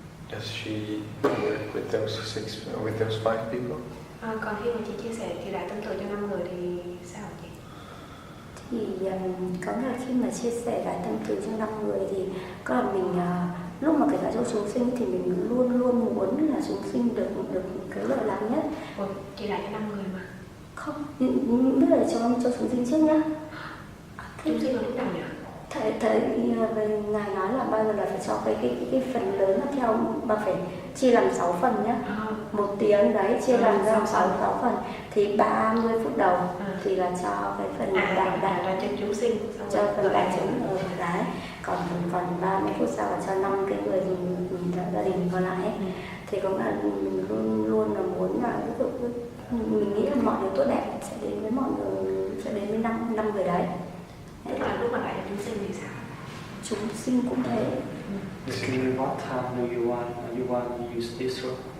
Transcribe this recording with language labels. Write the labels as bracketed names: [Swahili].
[English] Does she work with those 5 people? [Vietnamese] Còn khi mà chị chia sẻ thì đại tâm từ cho 5 người thì sao hả chị? Thì có nghĩa là khi mà chia sẻ đại tâm từ cho 5 người thì có là mình lúc mà kể cả cho chúng sinh thì mình luôn luôn muốn là chúng sinh được cái lợi lạc nhất. Ủa, chị đại cho 5 người mà. Không, biết là cho chúng sinh trước nhá. Chúng sinh ở lúc nào nhỉ? Thầy ngài nói là bao giờ là phải cho cái phần lớn là theo mà phải chia làm 6 phần nhá. 1 tiếng đấy chia làm ra 6 phần thì 30 phút đầu thì là cho cái phần đại ra cho chúng sinh, cho phần đại chúng ở đấy, còn phần 30 phút sau là cho 5 cái người gia đình còn lại ấy. Thì cũng là mình luôn luôn là muốn là ví dụ mình nghĩ là mọi điều tốt đẹp sẽ đến với mọi người, sẽ đến với năm người đấy. Tức là lúc mà lại là chúng sinh thì sao? Chúng sinh cũng thế. [English] Basically, what time do you want to use this room?